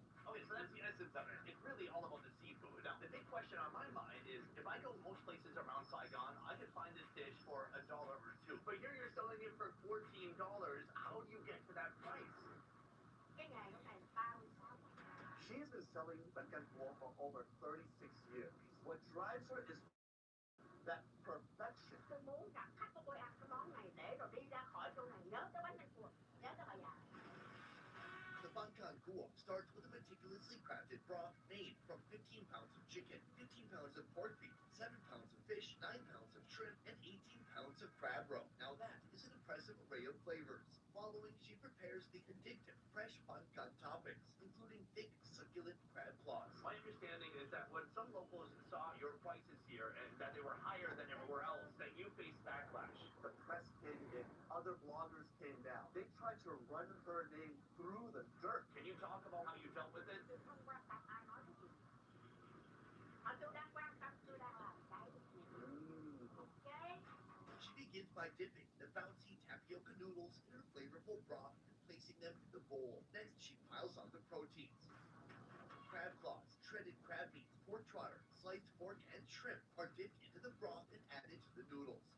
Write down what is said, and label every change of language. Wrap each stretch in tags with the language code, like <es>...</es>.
<en>Okay, so that's the essence of it. It's really all about the seafood. Now, the big question on my mind is, if I go most places around Saigon, I could find this dish for $1 or $2. But here you're selling it for $14. How do you get to that price?</en> <vi>Cái nghề của này 36</vi> <en>She's been selling Ban Gan Cua for over 36 years. What drives her is that perfection.</en> <vi>Tôi muốn gặp khách của tôi ăn cái món này để rồi đi ra khỏi chỗ này nhớ tới bánh canh cua, nhớ tới bà già.</vi> <en>The Ban Gan Cua starts with a meticulously crafted broth made from 15 pounds of chicken, 15 pounds of pork beef, 7 pounds of fish, 9 pounds of shrimp, and 18 pounds of crab roe. Now that is an impressive array of flavors. Following, she prepares the addictive fresh Ban Gan toppings, including thick, succulent crab claws. My understanding is that when some locals saw your prices here and that they were higher than everywhere else, that you faced backlash. The press came in, other bloggers came down. They tried to run her name through the dirt. Can you talk about how you dealt with it?</en> <vi>Tôi không quan tâm ai nói cái gì. Mà tôi đang quan tâm, tôi đang làm cái gì.</vi> <en>Okay. She begins by dipping the bouncy tapioca noodles in her flavorful broth and placing them in the bowl. Next, she piles on the proteins. Crab claws, shredded crab meat, pork trotter, sliced pork, and shrimp are dipped into the broth and added to the noodles.</en>